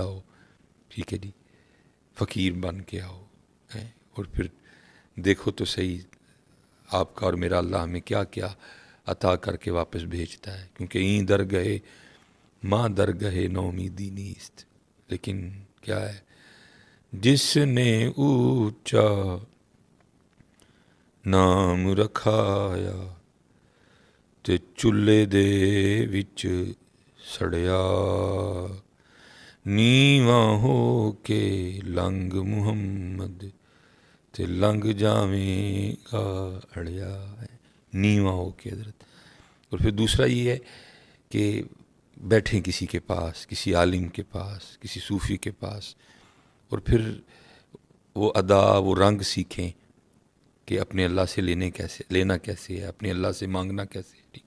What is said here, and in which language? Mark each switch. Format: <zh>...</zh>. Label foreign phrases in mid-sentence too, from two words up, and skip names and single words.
<ur>آؤ، ٹھیک ہے جی، فقیر بن کے آؤ، اور پھر دیکھو تو صحیح آپ کا اور میرا اللہ ہمیں کیا کیا عطا کر کے واپس بھیجتا ہے، کیونکہ</ur> <fa>این در گئے ماں در گئے نومیدی نیست،</fa> <ur>لیکن کیا ہے، جس نے اونچا</ur> <pa>نام رکھایا تے چولہے دے وچ سڑیا، نیواں ہو کے لنگ محمد تے لنگ جاویں گا اڑیا، نیواں ہو کے حضرت۔</pa> <ur>اور پھر دوسرا یہ ہے کہ بیٹھیں کسی کے پاس، کسی عالم کے پاس، کسی صوفی کے پاس، اور پھر وہ ادا، وہ رنگ سیکھیں کہ اپنے اللہ سے لینا کیسے ہے، اپنے اللہ سے مانگنا کیسے ہے، ٹھیک ہے۔</ur>